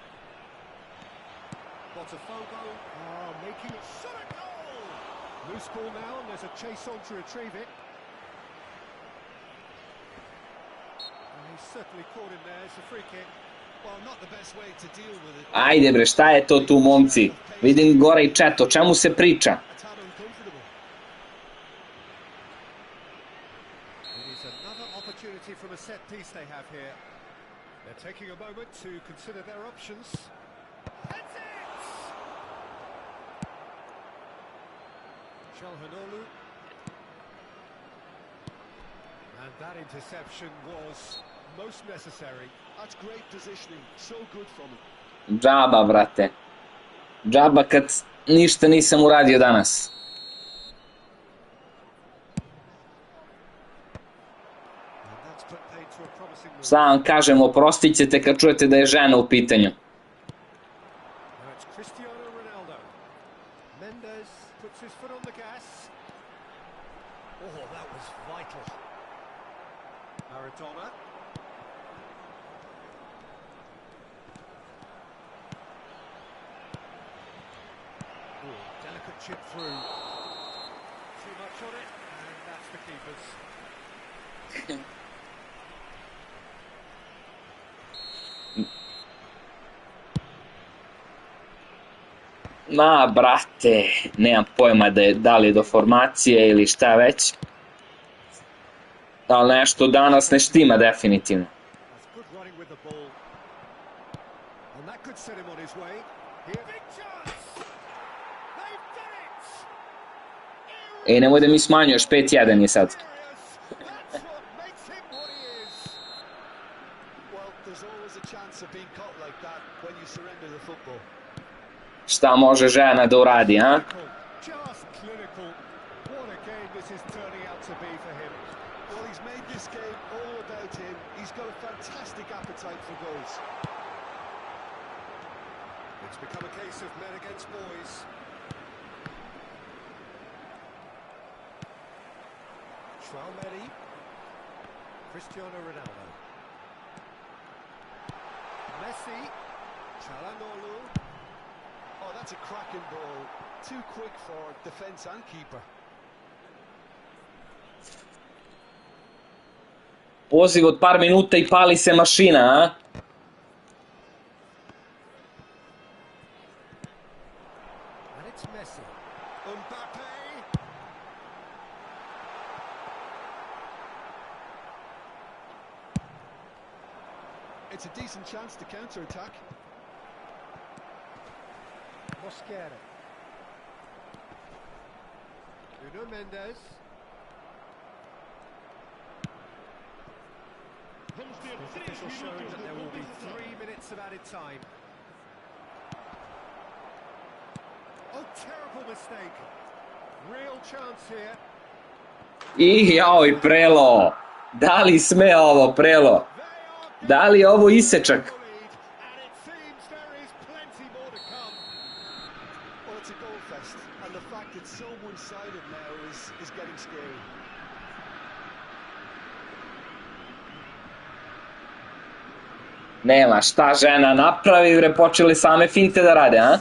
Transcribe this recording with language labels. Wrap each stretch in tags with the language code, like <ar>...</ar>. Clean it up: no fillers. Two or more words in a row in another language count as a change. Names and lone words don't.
<en>Botafogo are making a solid goal! Loose ball now, and there's a chase on to retrieve it. And he's certainly caught him there, it's a free kick. Well, not the best way to deal with it.</en> <sr>Ajde bre, šta je to tu, momci? Vidim gore i chat, o čemu se priča?</sr> <en>A tad uncomfortable. It is another opportunity from a set piece they have here. They're taking a moment to consider their options. That's it! Çalhanoğlu. And that interception was most necessary. That's great positioning. So good from him.</en> <sr>Džaba, brate. Džaba kad ništa nisam uradio danas.</sr> <en>And that's put paid to a promising move.</en> <sr>Sad vam kažem, oprostit ćete kad čujete da je žena u pitanju.</sr> <en>Now it's Cristiano Ronaldo. Mendes puts his foot on the gas. Oh, that was vital. Maradona. Oh, delicate chip through. Too much on it, and that's the keeper's.</en> <sr>Ma, brate, nemam pojma da li je do formacije ili šta već. Ali nešto danas ne štima definitivno.</sr> <en>That's good running with the ball. And that could set him on his way. Here, big chance! They've done it!</en> <sr>Ej, nemoj da mi smanjuješ, 5-1 je sad.</sr> <en>That's what makes him what he is. Well, there's always a chance of being caught like that when you surrender the football.</en> <sr>Šta može žena da uradi, a?</sr> <en>Just clinical. What a game this is turning out to be for him. Well, he's made this game all about him. He's got a fantastic appetite for goals. It's become a case of men against boys. Chouameni. Cristiano Ronaldo. Messi. Çalhanoğlu. Oh, that's a cracking ball. Too quick for defence and keeper.</en> <sr>Poziv od par minuta i pali se mašina, a?</sr> <en>And it's Messi. Mbappe. It's a decent chance to counter-attack. Mosquera. Nuno Mendes.</en> <pt>Vamos ter</pt> <en>The</en> <pt>3</pt> <en>official showing</en> <pt>minutos</pt> <en>that</en> <pt>de</pt> <en>there will be</en> <pt>compensação.</pt> <en>3 minutes of added time. Oh, terrible mistake. Real chance here.</en> <sr>I joj, Prelo! Da li sme ovo, Prelo?</sr> <en>They are</en> <sr>Da li je ovo isečak?</sr> <en>the lead, and it seems there is plenty more to come. Well, it's a goal fest, and the fact it's so one-sided now is getting scary.</en> <sr>Nema, šta žena napravi, bre, počeli same finte da rade, a?</sr>